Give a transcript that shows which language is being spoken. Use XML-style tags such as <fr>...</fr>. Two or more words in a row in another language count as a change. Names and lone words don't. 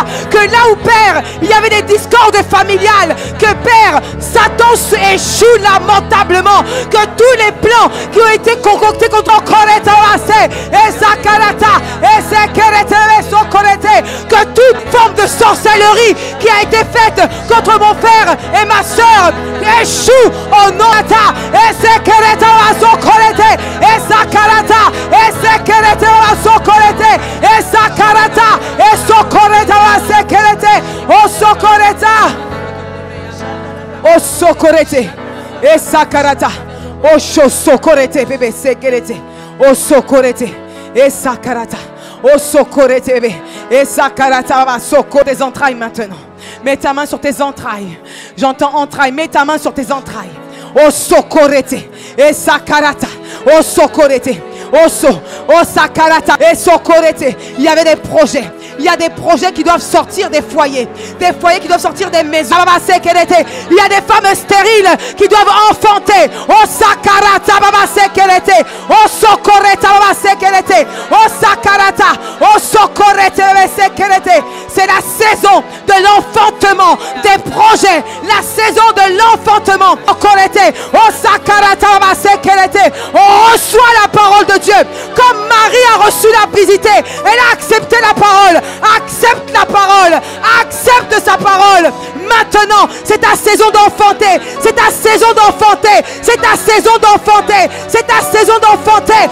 <fr>Que là où, Père, il y avait des discordes familiales, que Père, Satan échoue lamentablement. Que tous les plans qui ont été concoctés contre Coretta, et Sakarata, et Sekerete, que toute forme de sorcellerie qui a été faite contre mon frère et ma soeur échoue au nom de ta, et Sekerete, et Sakarata, et Sekerete, et Sakarata, et Socoreta, Sekerete, oh Socoreta, oh Socorete, et Sakarata, oh Socorete, bébé Sekerete, oh Socorete, et Sakarata, oh Socorete, bébé, et Sakarata, va Socorete tes entrailles maintenant. Mets ta main sur tes entrailles. J'entends entrailles. Mets ta main sur tes entrailles. Oh socorrete, et sakarata, oh socorrete, oh sakarata, et socorrete. Il y avait des projets. Il y a des projets qui doivent sortir des foyers qui doivent sortir des maisons. Il y a des femmes stériles qui doivent enfanter. Oh sakarata, baba sekerete, oh socorreta, baba sekerete, oh sakarata, oh socorrete, baba sekerete. C'est la saison de l'enfantement des projets, la saison de l'enfantement. Oh sakarata, baba sekerete. On reçoit la parole de Dieu comme Marie a reçu l'a visité. Elle a accepté la parole. Accepte la parole. Accepte sa parole. Maintenant, c'est ta saison d'enfanter. C'est ta saison d'enfanter. C'est ta saison d'enfanter. C'est ta saison d'enfanter.</fr>